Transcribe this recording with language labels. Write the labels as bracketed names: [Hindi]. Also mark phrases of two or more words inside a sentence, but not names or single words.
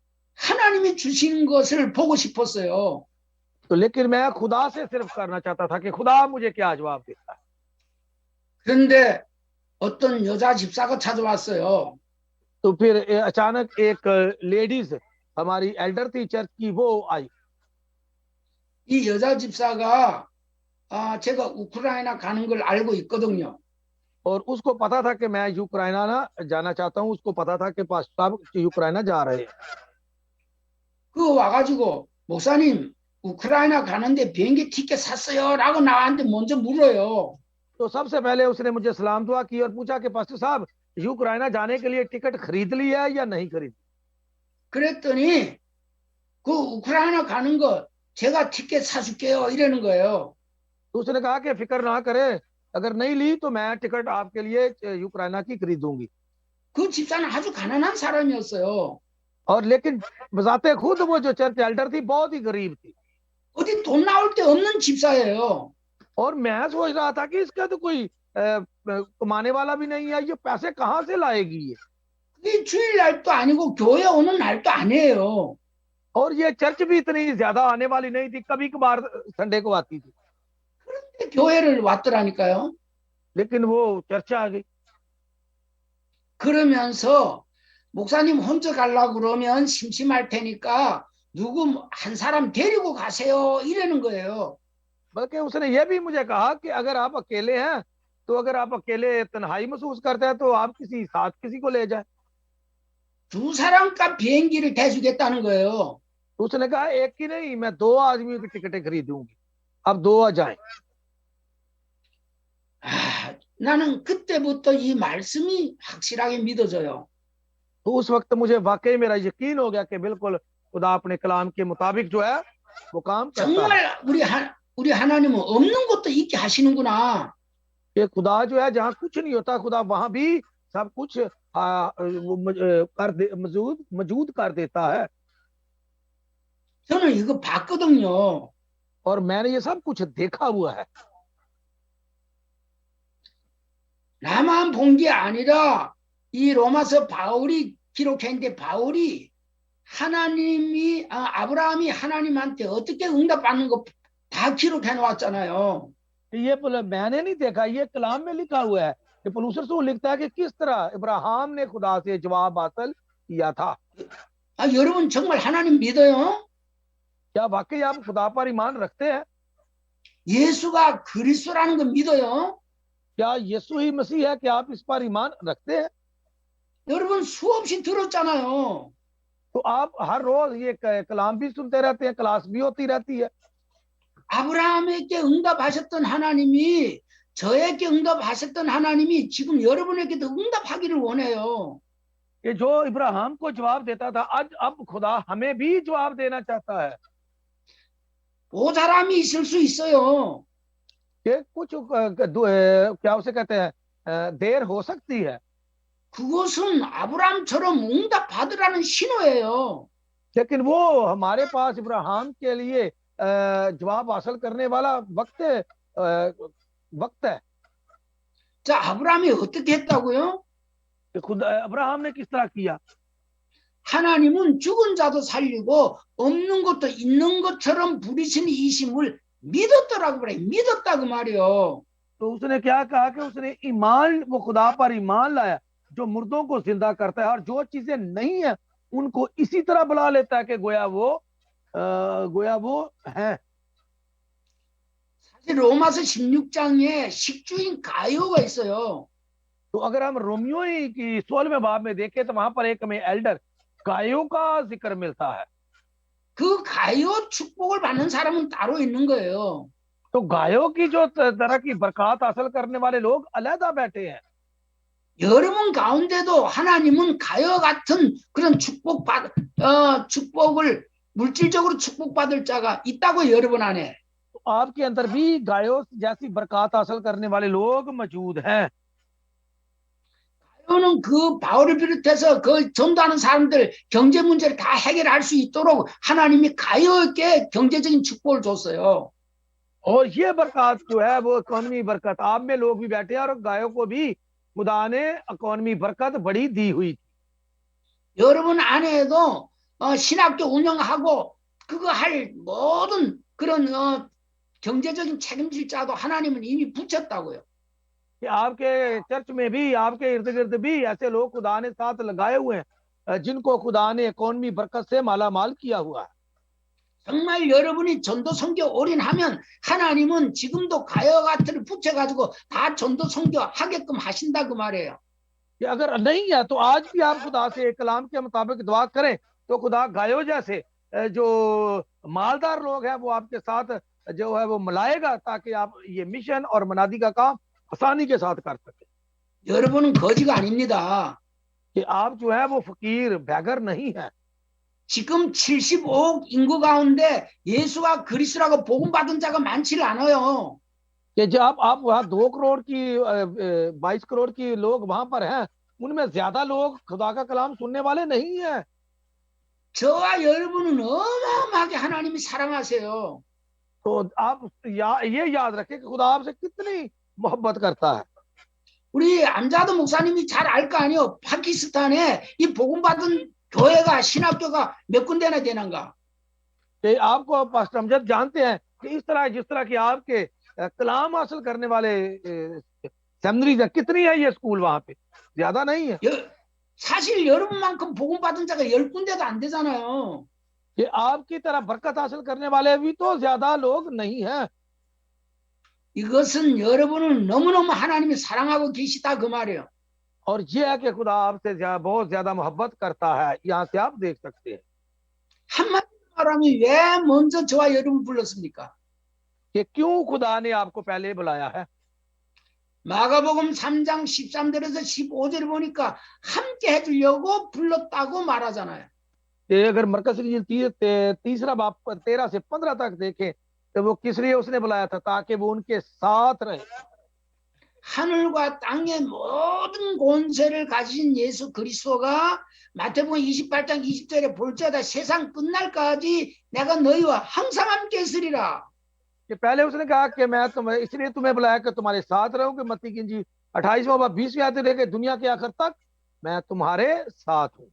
[Korean] 하나님이 주시는 것을 보고 싶었어요. [Urdu] تو لیکن میں خدا سے صرف کرنا چاہتا تھا کہ خدا مجھے کیا جواب دیتا ہے. [Korean] 그런데 어떤 여자 집사가 찾아왔어요. [Urdu] تو پھر اچانک ایک لیڈیز ہماری ایلڈر تھی چرچ کی، وہ آئی. [Korean] 이 여자 집사가 제가 우크라이나 가는 걸 알고 있거든요. [Urdu] اور اس کو پتا تھا کہ میں یوکرائنا نہ جانا چاہتا ہوں، اس کو پتا تھا کہ پاسٹر صاحب یوکرائنا جا رہے ہیں. [Korean] 그 와가지고 목사님 우크라이나 가는데 비행기 티켓 샀어요? 라고 나한테 먼저 물어요. [Urdu] تو سب سے پہلے اس نے مجھے سلام دعا کی اور پوچھا کہ پاسٹر صاحب یوکرائنا جانے کے لیے ٹکٹ خرید لی ہے یا نہیں خریدی? [Korean] 그랬더니 그 우크라이나 가는 거 제가 티켓 사줄게요 이러는 거예요. [Urdu] تو اس نے کہا کہ فکر نہ کرے، اگر نہیں لی تو میں ٹکٹ آپ کے لیے یوکرائنا کی خریدوں گی. [Korean] 그 집사는 아주 가난한 사람이었어요. [Urdu] اور لیکن بذات خود وہ جو [English] church elder [Urdu] تھی بہت ہی غریب تھی. [Korean] 어디 돈 나올 데 없는 집사예요. [Urdu] اور میں سوچ رہا تھا کہ اس کا تو کوئی کمانے والا بھی نہیں ہے، یہ پیسے کہاں سے لائے گی یہ? [Korean] 이 주일날도 아니고 교회 오는 날도 아니에요. [Urdu] اور یہ چرچ بھی اتنی زیادہ آنے والی نہیں تھی، کبھی کبھار سنڈے کو آتی تھی. [Korean] 그런데 교회를 왔더라니까요. [Urdu] لیکن وہ چرچ آ گئی. [Korean] 그러면서 목사님 혼자 가려고 그러면 심심할 테니까 누구 한 사람 데리고 가세요 이러는 거예요. [Urdu] بلکہ اس نے یہ بھی مجھے کہا کہ اگر آپ اکیلے ہیں تو اگر آپ اکیلے تنہائی محسوس کرتے ہیں تو آپ کسی ساتھ کسی کو لے جائے. [Korean] 두 사람값 비행기를 대주겠다는 거예요. [Urdu] اس نے کہا ایک ہی نہیں، میں 2 آدمیوں کی ٹکٹیں خریدوں گی، اب 2 آ جائیں. [Korean] 나는 그때부터 이 말씀이 확실하게 믿어져요. [Urdu] تو اس وقت مجھے واقعی میرا یقین ہو گیا کہ بالکل خدا اپنے کلام کے مطابق جو ہے وہ کام کرتا ہے. [Korean] 정말 우리 하나님은 없는 것도 있게 하시는구나. [Urdu] کہ خدا جو ہے جہاں کچھ نہیں ہوتا خدا وہاں بھی سب کچھ موجود کر دیتا ہے. [Korean] 저는 이거 봤거든요. [Urdu] اور میں نے یہ سب کچھ دیکھا ہوا ہے. [Korean] 나만 본 게 아니라 이 로마서 바울이 기록했는데 바울이 하나님이 아브라함이 하나님한테 어떻게 응답받는 거 다 기록해 놓았잖아요. [Urdu] یہ میں نے نہیں دیکھا، یہ کلام میں لکھا ہوا ہے کہ پولس رسول لکھتا ہے کہ کس طرح ابراہیم نے خدا سے جواب حاصل کیا تھا. [Korean] 여러분 정말 하나님 믿어요? [Urdu] کیا واقعی آپ خدا پر ایمان رکھتے ہیں? [Korean] 예수가 그리스도라는 거 믿어요? [Urdu] کیا یسوع ہی مسیح ہے? کیا آپ اس پر ایمان رکھتے ہیں? [Korean] 여러분 수없이 들었잖아요. [Urdu] تو آپ ہر روز یہ کلام بھی سنتے رہتے ہیں، کلاس بھی ہوتی رہتی ہے. [Korean] 아브라함에게 응답하셨던 하나님이 저에게 응답하셨던 하나님이 지금 여러분에게도 응답하기를 원해요. [Urdu] کہ جو ابراہیم کو جواب دیتا تھا، آج اب خدا ہمیں بھی جواب دینا چاہتا ہے. [Korean] 모자람이 있을 수 있어요. [Urdu] کہ کچھ کیا اسے کہتے ہیں، دیر ہو سکتی ہے, [Korean] 그것은 아브라함처럼 응답받으라는 신호예요. [Urdu] لیکن وہ ہمارے پاس ابراہیم کے لیے جواب حاصل کرنے والا وقت ہے. [Korean] 자, 아브라함이 어떻게 했다고요? [Urdu] کہ خود ابراہم نے کس طرح کیا? [Korean] 하나님은 죽은 자도 살리고 없는 것도 있는 것처럼 부리시는 이심을 믿었더라고 그래. 믿었다 그 말이요. [Urdu] تو اس نے کیا کہا کہ اس نے ایمان، وہ خدا پر ایمان لایا جو مردوں کو زندہ کرتا ہے اور جو چیزیں نہیں ہے ان کو اسی طرح بلا لیتا ہے کہ گویا وہ ہے. [Korean] 사실 로마서 16장에 식주인 가요가 있어요. [Urdu] تو اگر ہم رومیو کی 16ویں باب میں دیکھیں تو وہاں پر ایک ہمیں ایلڈر گایوں کا ذکر ملتا ہے. [Korean] 그 가요 축복을 받는 사람은 따로 있는 거예요. [Urdu] تو گایوں کی جو طرح کی برکت حاصل کرنے والے لوگ علیحدہ بیٹھے ہیں. [Korean] 여러분 가운데도 하나님은 가요 같은 그런 축복을 물질적으로 축복받을 자가 있다고 여러분 안에. [Urdu] تو آپ کے اندر بھی گایوں جیسی برکت حاصل کرنے والے لوگ موجود ہیں. [Korean] 가요는 그 바울을 비롯해서 그 전도하는 사람들 경제 문제를 다 해결할 수 있도록 하나님이 가요에게 경제적인 축복을 줬어요. [Urdu] اور یہ برکت جو ہے وہ اکانومی برکت، آپ میں لوگ بھی بیٹھے ہیں اور گایوں کو بھی خدا نے اکانومی برکت بڑی دی ہوئی تھی. [Korean] 여러분 안에도 신학교 운영하고 그거 할 모든 그런 경제적인 책임질 자도 하나님은 이미 붙였다고요. [Urdu] کہ آپ کے چرچ میں بھی، آپ کے ارد گرد بھی ایسے لوگ خدا نے ساتھ لگائے ہوئے ہیں جن کو خدا نے اکانومی برکت سے مالا مال کیا ہوا ہے. [Korean] 정말 여러분이 전도 선교 올인하면 하나님은 지금도 가요 같은 붙여가지고 다 전도 선교 하게끔 하신다 그 말이에요. [Urdu] کہ اگر نہیں ہے تو آج بھی آپ خدا سے کلام کے مطابق دعا کریں تو خدا گایوں جیسے جو مالدار لوگ ہیں وہ آپ کے ساتھ جو ہے وہ ملائے گا تاکہ آپ یہ مشن اور منادی کا کام آسانی کے ساتھ کر سکے. [Korean] 여러분은 거지가 아닙니다. [Urdu] کہ آپ جو ہے وہ فقیر بیگر نہیں ہے. [Korean] 지금 75억 인구 가운데 예수가 그리스도라고 복음 받은 자가 많지를 않아요. [Urdu] کہ جب آپ وہاں 2 کروڑ کی 22 کروڑ کی لوگ وہاں پر ہیں، ان میں زیادہ لوگ خدا کا کلام سننے والے نہیں ہے. [Korean] 저와 여러분은 어마어마하게 하나님이 사랑하세요. [Urdu] تو آپ یہ یاد رکھیں کہ خدا آپ سے کتنی محبت کرتا ہے. [Korean] 우리 암자도 목사님이 잘 알 거 아니에요. 파키스탄에 이 복음 받은 교회가 신학교가 몇 군데나 되는가? [Urdu] کہ آپ کو پاسٹر امجد جانتے ہیں کہ اس طرح جس طرح کی آپ کے کلام حاصل کرنے والے سیمنریز ہے، کتنی ہے یہ سکول وہاں پے? زیادہ نہیں ہے. [Korean] 사실 여러분만큼 복음 받은 자가 10군데도 안 되잖아요. [Urdu] کہ آپ کی طرح برکت حاصل کرنے والے بھی تو زیادہ لوگ نہیں ہیں. [Korean] 이것은 여러분을 너무너무 하나님이 사랑하고 계시다 그 말이에요. [Urdu] اور یہ ہے کہ خدا آپ سے بہت زیادہ محبت کرتا ہے، یہاں سے آپ دیکھ سکتے ہیں. [Korean] 한마디 말하면 왜 먼저 저와 여러분 불렀습니까? [Urdu] کہ کیوں خدا نے آپ کو پہلے بلایا ہے. [Korean] 마가복음 3장 13절에서 15절 보니까 함께 해주려고 불렀다고 말하잖아요. [Urdu] کہ اگر مرکز کی تیسرا باب 13 سے 15 تک دیکھیں تو وہ کس لیے اس نے بلایا تھا? تاکہ وہ ان کے ساتھ رہے. [Korean] 하늘과 땅의 모든 권세를 가진 예수 그리스도가 마태복음 28장 20절에 볼지어다 세상 끝날까지 내가 너희와 항상 함께 있으리라. [Urdu] کہ پہلے اس نے کہا کہ میں تمہیں اس لیے تمہیں بلایا کہ تمہارے ساتھ رہوں، کہ متی کی انجیل 28واں باب 20ویں آیت لے کے دنیا کے آخر تک میں تمہارے ساتھ ہوں.